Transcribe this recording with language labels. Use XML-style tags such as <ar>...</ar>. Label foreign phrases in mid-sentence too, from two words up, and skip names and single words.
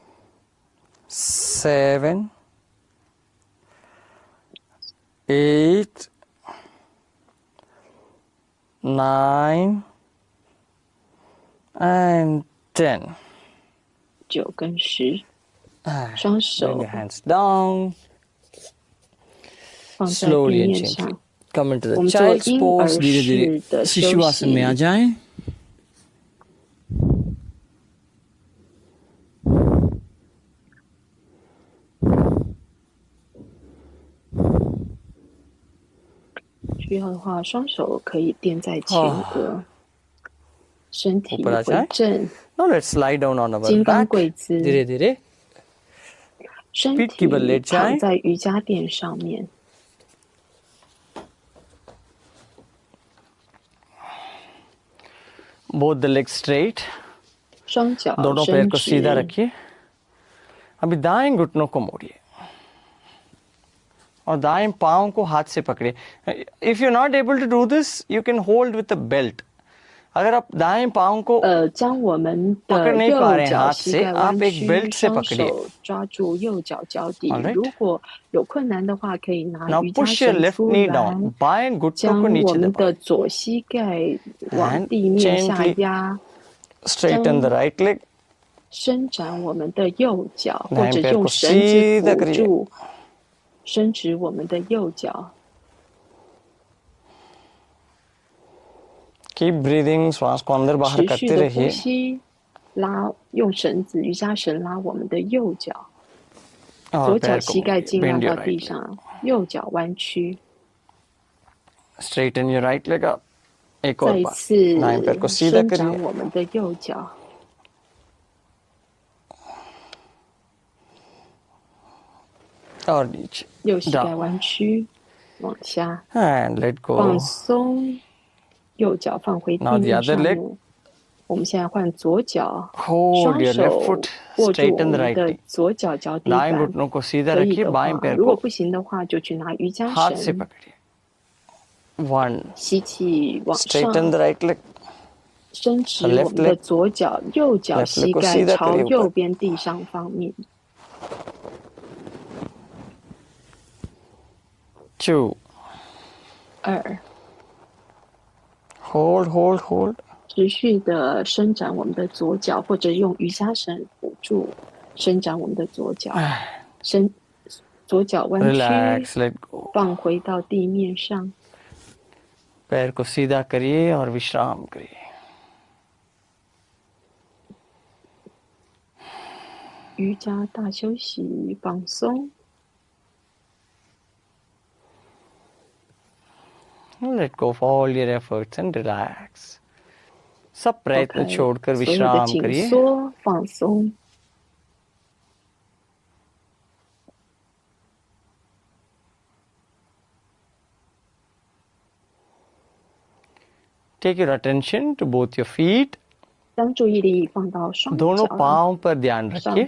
<en>7, 8, 9, and 10.</en> <zh>9跟10， Ah, 双</zh> <en>Bring</en> <zh>手</zh> <en>your hands down.</en> <zh>放在</zh> <en>Slowly</en> <zh>地</zh> <en>and</en> <zh>面</zh> <en>gently</en> <zh>上。</zh> <en>come into</en> <zh>我</zh> <en>the</en> <zh>们做</zh> <en>child's</en> <zh>婴</zh> <en>pose.</en> <zh>儿</zh> <hi>धीरे धीरे</hi> <zh>式的休</zh> <hi>शिशु आसन में आ</hi> <zh>息。</zh> <hi>जाएं.</hi> <zh>需要的话，双手可以垫在前额，身体</zh> <hi>ऊपर आ</hi> <zh>回</zh> <hi>जाएं.</hi> <zh>正，</zh> <en>Now let's lie down on our</en> <zh>金刚</zh> <en>back.</en> <zh>跪姿，</zh> <hi>धीरे धीरे</hi> <zh>身</zh> <hi>पीठ की बल</hi> <zh>体</zh> <hi>लेट</hi> <zh>躺</zh> <hi>जाएं.</hi> <zh>在瑜伽垫上面，</zh> <en>Both the legs straight.</en> <zh>双脚</zh> <hi>दोनों पैर</hi> <zh>伸</zh> <hi>को सीधा</hi> <zh>直，</zh> <hi>रखिए. अभी दाएं घुटनों को मोड़िए और दाएं पांव को हाथ से पकड़िए.</hi> <en>If you're not able to do this, you can hold with a belt.</en> <hi>अगर आप दाएं पांव को</hi> <zh>将我们</zh> <hi>पकड़</hi> <zh>的</zh> <hi>नहीं पा</hi> <zh>右</zh> <hi>रहे हैं</hi> <zh>脚</zh> <hi>हाथ</hi> <zh>膝</zh> <hi>से,</hi> <zh>盖弯</zh> <hi>आप एक</hi> <zh>曲，</zh> <hi>बेल्ट से</hi> <zh>双</zh> <hi>पकड़िए.</hi> <zh>手抓住右脚脚底。</zh> <en>Alright.</en> <zh>如果有困难的话，可以拿</zh> <en>Now</en> <zh>瑜伽</zh> <en>push your</en> <zh>绳</zh> <en>left</en> <zh>出</zh> <en>knee</en> <zh>来，</zh> <en>down.</en> <hi>बाएं घुटनों</hi> <zh>将</zh> <hi>को</hi> <zh>我</zh> <hi>नीचे</hi> <zh>们</zh> <hi>दबाएं.</hi> <zh>的左膝盖往</zh> <en>And</en> <zh>地面下</zh> <en>gently</en> <zh>压，</zh> <en>straighten the right leg.</en> <zh>伸展我们的右脚，</zh> <hi>दाएं</hi> <zh>或者</zh> <hi>पैर</hi> <zh>用</zh> <hi>को</hi> <zh>绳子</zh> <hi>सीधा</hi> <zh>辅</zh> <hi>करिए.</hi> <zh>助，伸直我们的右脚。</zh> <en>Keep breathing.</en> <hi>श्वास को अंदर बाहर</hi> <zh>持续</zh> <hi>करते</hi> <zh>的呼</zh> <hi>रहिए.</hi> <zh>吸，用绳子、瑜伽绳拉我们的右脚，</zh> <hi>और</hi> <zh>左脚</zh> <hi>पैर को</hi> <zh>膝盖</zh> <hi>मोड़िए.</hi> <zh>尽量</zh> <en>Bend</en> <zh>到</zh> <en>your</en> <zh>地</zh> <en>right leg.</en> <zh>上，右脚弯曲。</zh> <en>Straighten your right leg up.</en> <hi>एक</hi> <zh>再</zh> <hi>और</hi> <zh>一</zh> <hi>बार.</hi> <zh>次</zh> <hi>दाएं पैर को सीधा</hi> <zh>伸</zh> <hi>करिए.</hi> <zh>展我们的右脚，</zh> <hi>और नीचे.</hi> <zh>右膝盖</zh> <en>Down.</en> <zh>弯曲，往下</zh> <en>And let</en> <zh>放</zh> <en>go.</en> <zh>松，右脚放回地</zh> <en>Now the</en> <zh>面</zh> <en>other</en> <zh>上</zh> <en>leg.</en> <zh>面。我们现在换左脚，</zh> <en>Hold</en> <zh>双</zh> <en>your left</en> <zh>手</zh> <en>foot.</en> <zh>握住我</zh> <en>Straighten the</en> <zh>们</zh> <en>right</en> <zh>的</zh> <en>knee.</en> <zh>左脚脚底</zh> <hi>दाएं</hi> <zh>板。</zh> <hi>घुटनों को सीधा</hi> <zh>可以</zh> <hi>रखिए.</hi> <zh>的</zh> <hi>बाएं</hi> <zh>话，</zh> <hi>पैर</hi> <zh>如果</zh> <hi>को</hi> <zh>不行的话，就去拿瑜伽</zh> <hi>हाथ से</hi> <zh>绳，</zh> <hi>पकड़िए. 1.</hi> <zh>吸气往</zh> <en>Straighten</en> <zh>上，</zh> <en>the right leg.</en> <zh>伸直</zh> <en>Left</en> <zh>我们的</zh> <en>leg</en> <zh>左脚，右脚</zh> <en>left leg</en> <zh>膝</zh> <hi>को</hi> <zh>盖</zh> <hi>सीधा</hi> <zh>朝</zh> <hi>करिए</hi> <zh>右</zh> <hi>ऊपर.</hi> <zh>边地上方面。</zh> <en>2. 2. Hold, hold, hold.</en> <zh>持续的伸展我们的左脚，或者用瑜伽绳辅助伸展我们的左脚，左脚弯曲，</zh> <en>Relax, let go.</en> <zh>放回到地面上。</zh> <hi>पैर को सीधा करिए और विश्राम करिए.</hi> <zh>瑜伽大休息，放松。</zh> <en>Let go of all your efforts and relax.</en> <hi>सब प्रयत्न छोड़कर</hi> <zh>所有的</zh> <hi>विश्राम</hi> <zh>紧</zh> <hi>करिए.</hi> <zh>缩，放松。</zh> <en>Take your attention to both your feet.</en> <zh>将注意力放到双</zh> <hi>दोनों</hi> <zh>脚</zh> <hi>पांव पर ध्यान रखिए.</hi>